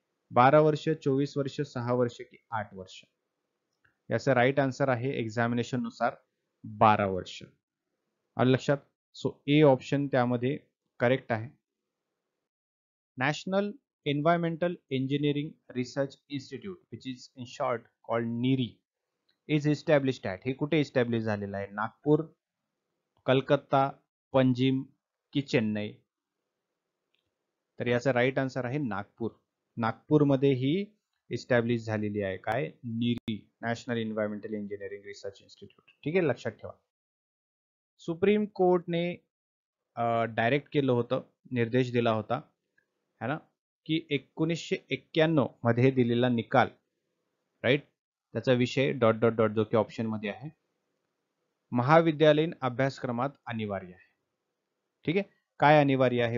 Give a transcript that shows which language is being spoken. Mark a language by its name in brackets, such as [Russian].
[Marathi] 12 वर्ष, 24 वर्ष, 6 वर्ष की 8 वर्ष? याचं राईट आन्सर आहे एक्झामिनेशन नुसार 12 वर्ष. आलं लक्षात? [English] So A option त्यामध्ये correct आहे. National environmental engineering research institute which is in short called NEERI is established at. [Marathi] हे कुठे इस्टॅब्लिश झालेलं आहे? नागपूर, कलकत्ता, पंजिम की चेन्नई? तर याचा राईट आन्सर आहे नागपूर. नागपूरमध्ये ही इस्टॅब्लिश झालेली आहे. काय? NEERI, national environmental engineering research institute. ठीक आहे, लक्षात ठेवा. सुप्रीम कोर्टने डायरेक्ट केलं होतं, निर्देश दिला होता है ना, की 1991 मध्ये दिलेला निकाल, राईट, त्याचा विषय डॉट डॉट डॉट जो की ऑप्शन मध्ये आहे, महाविद्यालयीन अभ्यासक्रमात अनिवार्य आहे. ठीक आहे. काय अनिवार्य आहे?